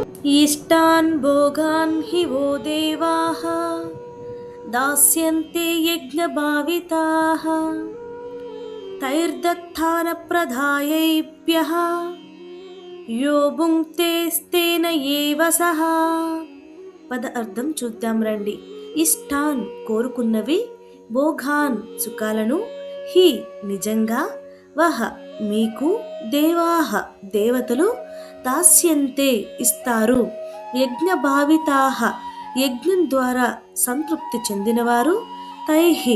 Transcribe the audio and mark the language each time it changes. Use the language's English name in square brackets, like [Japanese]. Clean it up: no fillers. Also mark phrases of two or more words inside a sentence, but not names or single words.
[Sanskrit] इष्टान् भोगान् हि वो देवाः दास्यन्ते यज्ञभाविताः तैर्दत्तानप्रदायैभ्यः यो भुङ्क्तेस्तेन एव सः. [Telugu] పద అర్థం చూద్దాం రండి. ఇష్టాన్ కోరుకున్నవి, భోగాన్ సుఖాలను, హి నిజంగా, వహ మీకు, దేవాహ దేవతలు, దాస్యంతే ఇస్తారు, యజ్ఞభావితాహ యజ్ఞం ద్వారా సంతృప్తి చెందినవారు, తైహి